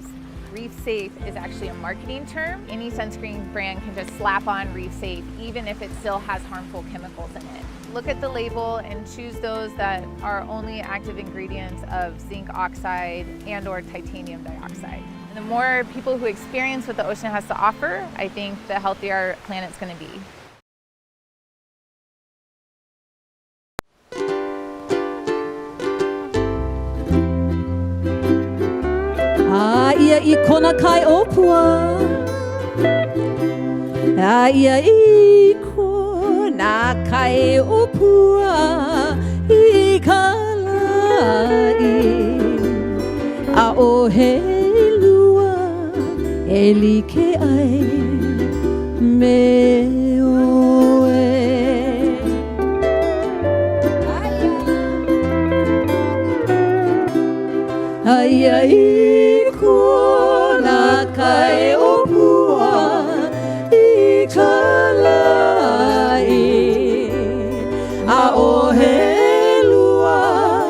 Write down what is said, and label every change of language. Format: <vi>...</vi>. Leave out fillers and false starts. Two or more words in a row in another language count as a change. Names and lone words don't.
<en>Reef Safe is actually a marketing term. Any sunscreen brand can just slap on Reef Safe, even if it still has harmful chemicals in it. Look at the label and choose those that are only active ingredients of zinc oxide and or titanium dioxide. And the more people who experience what the ocean has to offer, I think the healthier our planet's going to be.</en> <haw>Ia I kona kai opua Ia I kona kai opua I ka lai A o he lua E like ai me oe Ia I kona kai opua I ka lai A o he lua</haw>